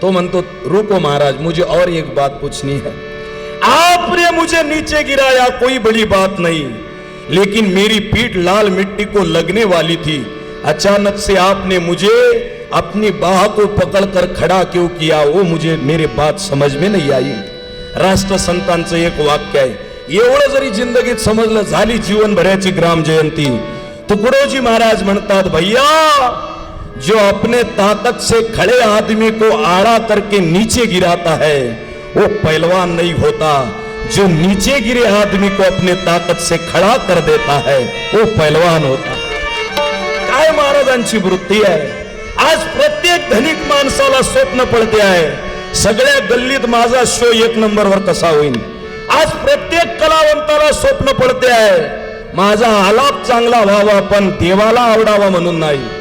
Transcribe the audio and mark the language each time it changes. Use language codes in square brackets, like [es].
[mr] तो म्हणतो, [hi] रुको महाराज, मुझे और एक बात पूछनी है. आपने मुझे नीचे गिराया कोई बड़ी बात नहीं, लेकिन मेरी पीठ लाल मिट्टी को लगने वाली थी. अचानक से आपने मुझे अपनी बाह को पकड़कर खड़ा क्यों किया, वो मुझे मेरे बात समझ में नहीं आई. [mr] राष्ट्रसंतांचं एक वाक्य आहे. एवढं जरी जिंदगीत समजलं, झाली जीवनभराची ग्राम जयंती. [hi] तुकडोजी [mr] महाराज म्हणतात, [hi] भैया जो अपने ताकत से खड़े आदमी को आड़ा करके नीचे गिराता है वो पहलवान नहीं होता. जो नीचे गिरे आदमी को अपने ताकत से खड़ा कर देता है वो पहलवान होता. [mr] काय महाराजांची वृत्ती आहे. आज प्रत्येक धनिक माणसाला स्वप्न पडते आहे, सगळ्या गल्लीत माझा शो 1 नंबरवर कसा होईल. आज प्रत्येक कलावंताला स्वप्न पडते आहे, माझा आलाप चांगला व्हावा, पण देवाला आवडावा म्हणून नाही.